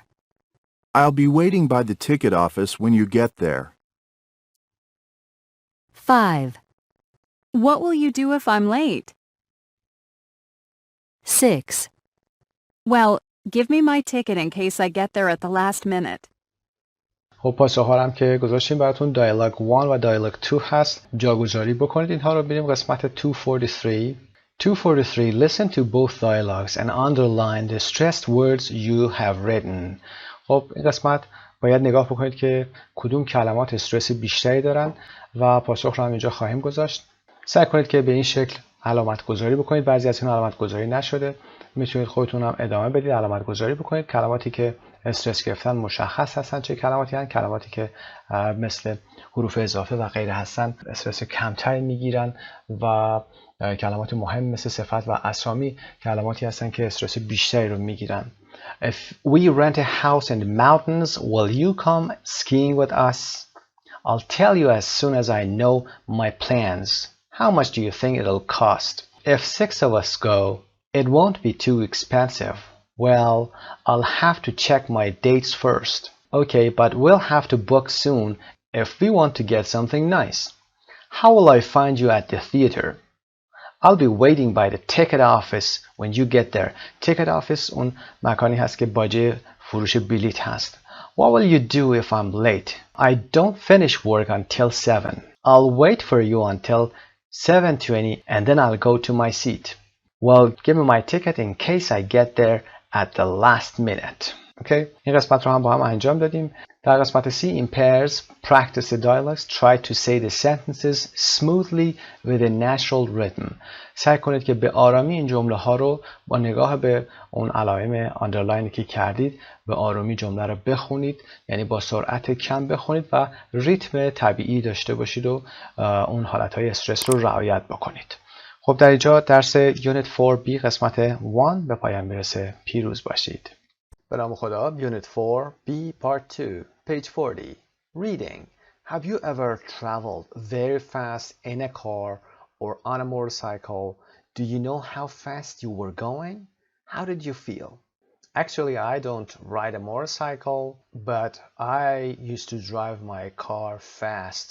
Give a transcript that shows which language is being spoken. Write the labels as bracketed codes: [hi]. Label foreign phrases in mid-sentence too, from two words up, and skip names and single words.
[en] I'll be waiting by the ticket office when you get there. 5. What will you do if I'm late? 6. Well, give me my ticket in case I get there at the last minute. [fa] خب پاسخ‌ها هم که گذاشتیم براتون دیالوگ 1 و دیالوگ 2 هست. جاگذاری بکنید اینها رو. بریم قسمت 243. [en] 243 Listen to both dialogues and underline the stressed words you have written. [fa] خب این قسمت باید نگاه بکنید که کدوم کلمات استرس بیشتری دارن و پاسخ رو هم اینجا خواهیم گذاشت. سعی کنید که به این شکل علامت گذاری بکنید. بعضی از این علامت گذاری نشده. میتونید خودتون هم ادامه بدید علامت گذاری بکنید. کلماتی که استرس گرفتن مشخص هستن چه کلماتی هستن. کلماتی که مثل حروف اضافه و غیره هستن استرس کمتری میگیرن و کلمات مهم مثل صفت و اسامی کلماتی هستن که استرس بیشتری رو میگیرن. [en] If we rent a house in the mountains, will you come skiing with us? I'll tell you as soon as I know my plans. How much do you think it'll cost? If 6 of us go, it won't be too expensive. Well, I'll have to check my dates first. Okay, but we'll have to book soon if we want to get something nice. How will I find you at the theater? I'll be waiting by the ticket office when you get there. Ticket office [fa] اون مکانی هست که باجه فروش بلیط هست. [en] What will you do if I'm late? I don't finish work until 7. I'll wait for you until 7:20 and then I'll go to my seat. Well, give me my ticket in case I get there at the last minute. Okay? [fa] این قسمت رو هم با هم انجام دادیم. در قسمت [en] C in pairs, practice the dialogues, try to say the sentences smoothly with a natural rhythm. [fa] سعی کنید که به آرامی این جمله ها رو با نگاه به اون علائم آندرلاینی که کردید به آرامی جمله رو بخونید. یعنی با سرعت کم بخونید و ریتم طبیعی داشته باشید و اون حالتهای استرس رو رعایت بکنید. خب در اینجا درس یونت 4B قسمت 1 به پایان میرسه. پیروز باشید. به نام خدا. [en] Unit 4B Part 2 Page 40 Reading. Have you ever traveled very fast in a car or on a motorcycle? Do you know how fast you were going? How did you feel? Actually, I don't ride a motorcycle, but I used to drive my car fast.